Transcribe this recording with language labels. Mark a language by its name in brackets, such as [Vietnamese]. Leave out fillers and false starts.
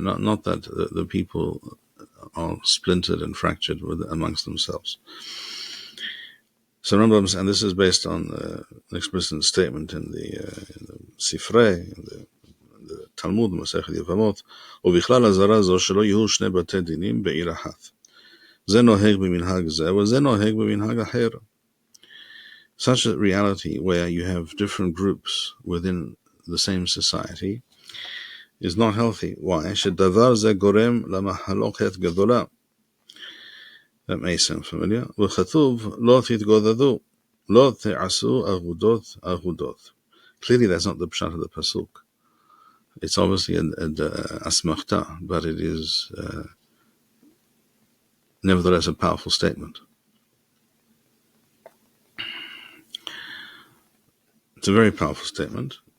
[English] Not that the people are splintered and fractured amongst themselves. So Rambam, and this is based on an explicit statement in the Sifrei, in the Talmud, Masechet Yevamot, [Hebrew] ובכלל הזרה זו שלא יהיו שני בתי דינים בעיר אחת. זה נוהג במנהג זה, וזה נוהג במנהג אחר. [English] Such a reality where you have different groups within the same society is not healthy. Why? [Hebrew] שדבר זה גורם למחלוקת גדולה. [English] That may sound familiar. [Hebrew] וכתוב לא תתגודדו, לא תעשו אגודות. [English] Clearly that's not the pshat of the pasuk. It's obviously an asmachta, but it is nevertheless a powerful statement. It's a very powerful statement.